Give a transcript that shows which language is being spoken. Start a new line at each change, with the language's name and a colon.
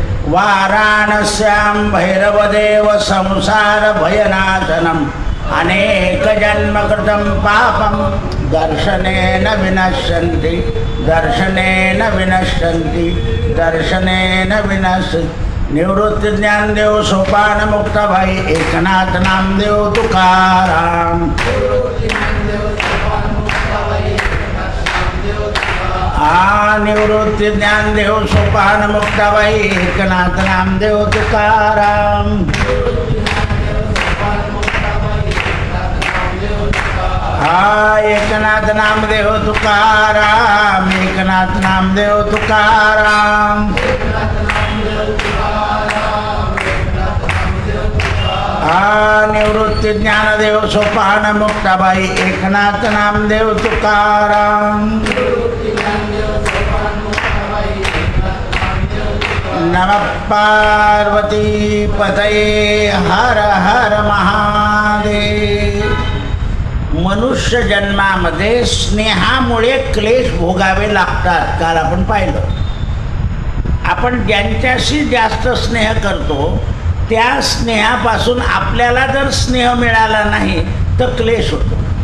Sanskrit: वाराणस्यां भैरवदेव संसारभयनाशनम् अनेकजन्मकृतं पापं दर्शनेन विनश्यन्ति दर्शनेन विनश्यन्ति दर्शनेन विनश्यन्ति।
Marathi: निवृत्ति ज्ञानदेव सोपान मुक्त भाई एकनाथ नामदेव तुकाराम। निवृत्ति ज्ञानदेव सोपान मुक्त भाई एकनाथ नामदेव तुकाराम। एकनाथ नामदेव तुकाराम एकनाथ नामदेव तुकाराम। निवृत्ति ज्ञानदेव सोपान मुक्ताबाई एकनाथ नामदेव तुकाराम।
Sanskrit: नमः पार्वती पतये हर हर महादेव।
Marathi: मनुष्य जन्मामध्ये स्नेहामुळे क्लेश भोगावे लागतात। काल आपण पाहिलं, आपण ज्यांच्याशी जास्त स्नेह करतो त्या स्नेहापासून आपल्याला जर स्नेह मिळाला नाही तर क्लेश होतो।